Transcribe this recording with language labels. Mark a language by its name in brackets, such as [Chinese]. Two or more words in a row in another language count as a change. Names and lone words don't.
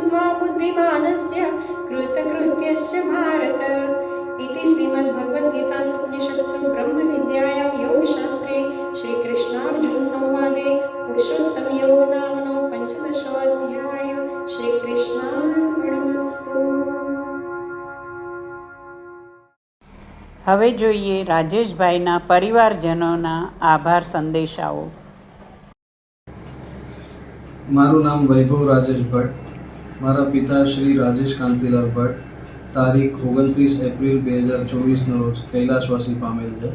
[Sanskrit] एतद्बुद्ध्वा बुद्धिमानस्य कृतकृत्यश्च भारत इति श्रीमद्भगवद्गीतासु उपनिषत्सु ब्रह्मविद्यायां योगशास्त्रे श्रीकृष्णार्जुनसंवादे पुरुषोत्तमयोग नामनो 15. श्रीकृष्णार्पणमस्तु. [Gujarati] હવે જોઈએ રાજેશભાઈના પરિવારજનોના આભાર સંદેશાઓ. મારું નામ વૈભવ રાજેશ ભટ્ટ. મારા પિતા શ્રી રાજેશ કાંતિલાલ ભટ્ટ તારીખ 29 એપ્રિલ 2024 રોજ કૈલાસવાસી પામેલ છે.